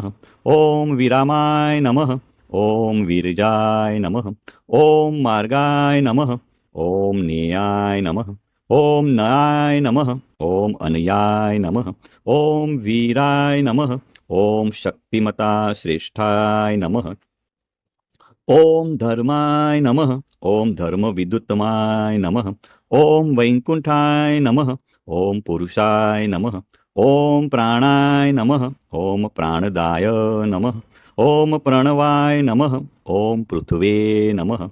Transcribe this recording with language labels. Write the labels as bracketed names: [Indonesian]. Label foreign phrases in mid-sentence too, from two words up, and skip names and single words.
[Sanskrit] ओम विरामाय नमः. ओम वीरजाय नमः. ओम मार्गाय नमः. ओम नेयाय नमः. ओम नयाय नमः. ओम अनयाय नमः. ओम वीराय नमः. ओम शक्तिमता श्रेष्ठाय नमः. ઓમ ધર્માય નમઃ. ઓમ ધર્મવિદુત્તમાય નમઃ. ઓમ વૈકુંઠાય નમઃ. ઓમ પુરુષાય નમઃ. ઓમ પ્રાણાય નમઃ. ઓમ પ્રાણદાય નમઃ. ઓમ પ્રણવાય નમઃ. ઓમ પૃથ્વે નમઃ.